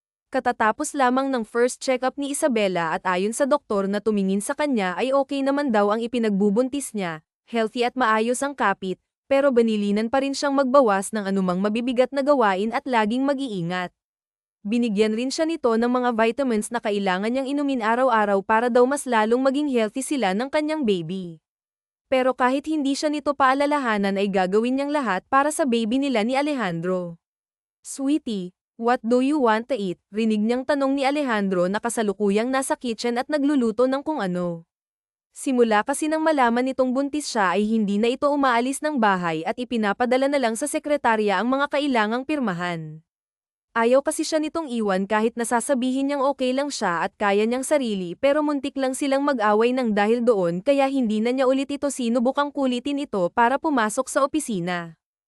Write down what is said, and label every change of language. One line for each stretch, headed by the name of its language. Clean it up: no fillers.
Filipino: Katatapos lamang ng first check-up ni Isabela at ayon sa doktor na tumingin sa kanya ay okay naman daw ang ipinagbubuntis niya, healthy at maayos ang kapit, pero banilinan pa rin siyang magbawas ng anumang mabibigat na gawain at laging mag-iingat. Binigyan rin siya nito ng mga vitamins na kailangan niyang inumin araw-araw para daw mas lalong maging healthy sila ng kanyang baby. Pero kahit hindi siya nito paalalahanan ay gagawin niyang lahat para sa baby nila ni Alejandro.
English: "Sweetie, what do you want to eat?"
Filipino: rinig niyang tanong ni Alejandro na kasalukuyang nasa kitchen at nagluluto ng kung ano. Simula kasi nang malaman nitong buntis siya ay hindi na ito umaalis ng bahay at ipinapadala na lang sa sekretarya ang mga kailangang pirmahan. Ayaw kasi siya nitong iwan kahit nasasabihin niyang okay lang siya at kaya niyang sarili pero muntik lang silang mag-away ng dahil doon kaya hindi na niya ulit ito sinubukang kulitin ito para pumasok sa opisina.